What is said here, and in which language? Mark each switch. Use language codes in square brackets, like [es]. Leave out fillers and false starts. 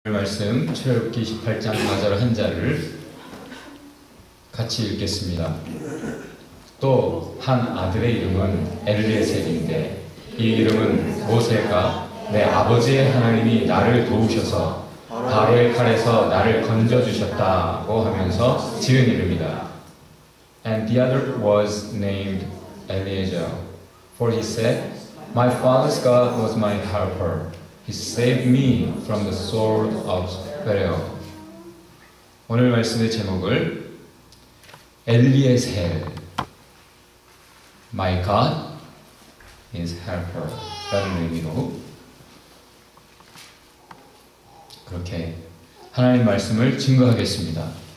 [ko] 말씀 출애굽기 28장 4절 한 자를 같이 읽겠습니다. 또 한 아들의 이름은 엘리에셀인데 이 이름은 모세가 내 아버지의 하나님이 나를 도우셔서 바로의 칼에서 나를 건져주셨다고 하면서 지은 이름이다. [en] And the other was named Eliezer, for he said, My father's God was my helper. He saved me from the sword of Pharaoh. [ko] 오늘 말씀의 제목을 엘리에셀, [en] My God is helper [ko] 라는 의미로 그렇게 하나님 말씀을 증거하겠습니다.